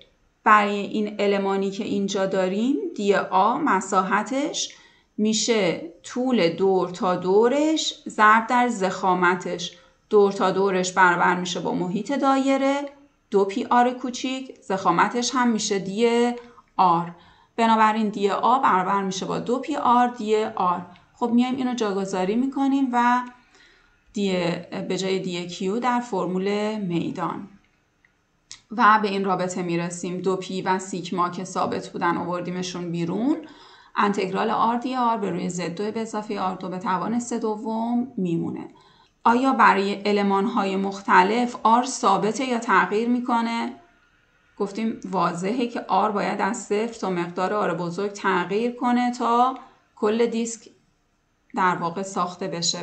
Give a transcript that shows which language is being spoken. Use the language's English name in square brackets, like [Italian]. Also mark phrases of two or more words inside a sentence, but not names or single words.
[Persian] برای این المانی که اینجا داریم دی آ مساحتش میشه طول دور تا دورش ضرب در ضخامتش. دور تا دورش برابر میشه با محیط دایره 2π آر کوچیک، ضخامتش هم میشه دی آر. بنابراین دی آ برابر میشه با 2π آر دی آر. خب میایم اینو جاگذاری میکنیم و به جای دی کیو در فرمول میدان و به این رابطه میرسیم. 2p و سیگما که ثابت بودن آوردیمشون بیرون. انتگرال آر دی آر به روی Z2 به اضافه R2 به توان 3/2 میمونه. آیا برای المان‌های مختلف R ثابته یا تغییر میکنه؟ گفتیم واضحه که R باید از 0 تا مقدار R بزرگ تغییر کنه تا کل دیسک در واقع ساخته بشه.